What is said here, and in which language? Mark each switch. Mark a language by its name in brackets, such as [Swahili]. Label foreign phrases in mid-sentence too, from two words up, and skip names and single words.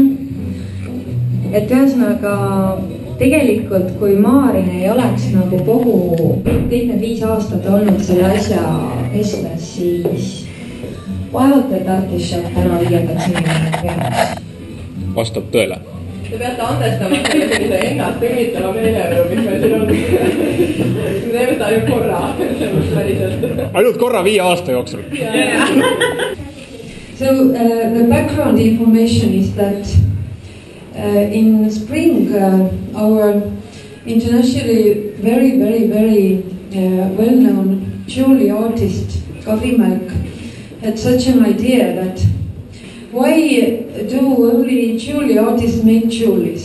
[Estonian] Et ühesõnaga, tegelikult kui Maarin ei oleks nagu kõik need 5 aastat olnud selle asja keskmes, siis vaevalt, et Artišok täna 5. sünnile peaks. Vastab tõele. Te peate andestama sellise ennast ümitava meelelu, mis meil siin on. Me teeme seda ainult korra. Ainult korra 5 aasta jooksul. [English] So the background information is that in spring our internationally very well-known jewelry artist Kadri Mälk had such an idea that why do only jewelry artists make jewelries?